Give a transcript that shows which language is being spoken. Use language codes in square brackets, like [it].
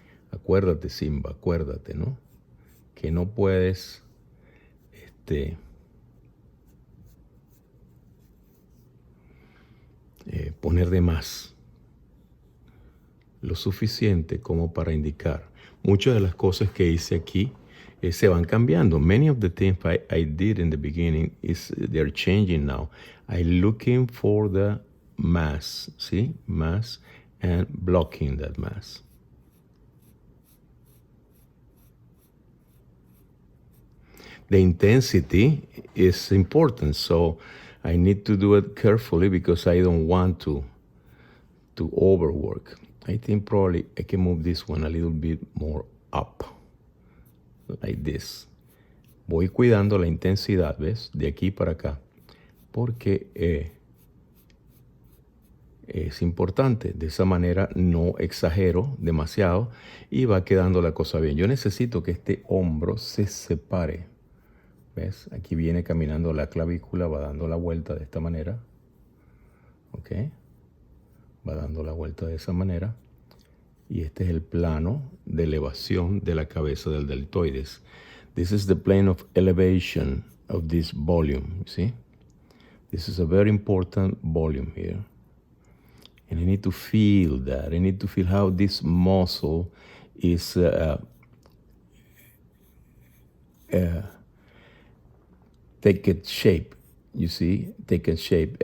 [es] Acuérdate, Simba, acuérdate, ¿no? Que no puedes, poner de más. Lo suficiente como para indicar. Muchas de las cosas que hice aquí se van cambiando. [en] Many of the things I did in the beginning they're changing now. I'm looking for the mass, see, mass, and blocking that mass. The intensity is important, so I need to do it carefully because I don't want to overwork. I think probably I can move this one a little bit more up, like this. [es] Voy cuidando la intensidad, ¿ves? De aquí para acá, porque es importante. De esa manera no exagero demasiado y va quedando la cosa bien. Yo necesito que este hombro se separe. ¿Ves? Aquí viene caminando la clavícula, va dando la vuelta de esta manera. ¿Ok? Va dando la vuelta de esa manera. Y este es el plano de elevación de la cabeza del deltoides. [en] This is the plane of elevation of this volume, you see? This is a very important volume here. And I need to feel that. I need to feel how this muscle is take shape, you see, take a shape.